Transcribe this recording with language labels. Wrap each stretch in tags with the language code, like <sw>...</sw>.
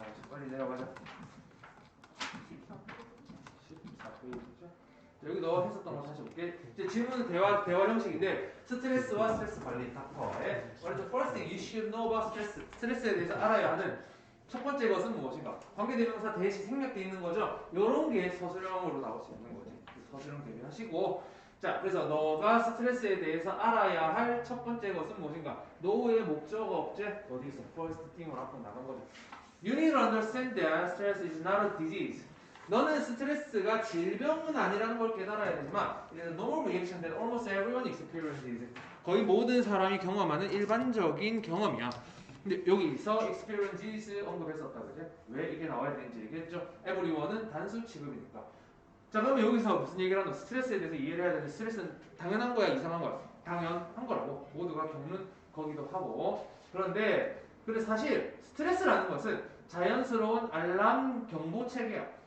<ko>빨리 내려가자. 14페이지죠. 여기 너 했었던 거 다시 볼게. 이제 질문은 대화 형식인데 스트레스와 스트레스 관리 닥터의</ko> <en>What is the first thing you should know about stress?</en> <ko>스트레스에 대해서 알아야 하는 첫 번째 것은 무엇인가? 관계대명사 대시 생략되어 있는 거죠. 이런 게 서술형으로 나올 수 있는 거지. 서술형 대비하시고 자 그래서 너가 스트레스에 대해서 알아야 할 첫 번째 것은 무엇인가? know의 목적어 업체 어디 있어? first thing으로 앞으로 나간 거죠.</ko> <en>You need to understand that stress is not a disease.</en> <ko>너는 스트레스가 질병은 아니라는 걸 깨달아야 되지만</ko> <en>it is a normal reaction that almost everyone experiences.</en> <ko>거의 모든 사람이 경험하는 일반적인 경험이야. 근데 여기서 experiences 언급했었다 그지? 왜 이게 나와야 되는지 얘기했죠. everyone은 단수 취급이니까. 자 그러면 여기서 무슨 얘기를 하노? 스트레스에 대해서 이해를 해야 되는데 스트레스는 당연한 거야 이상한 거야? 당연한 거라고 모두가 겪는 거기도 하고 그런데 사실 스트레스라는 것은 자연스러운 알람 경보 체계야.</ko>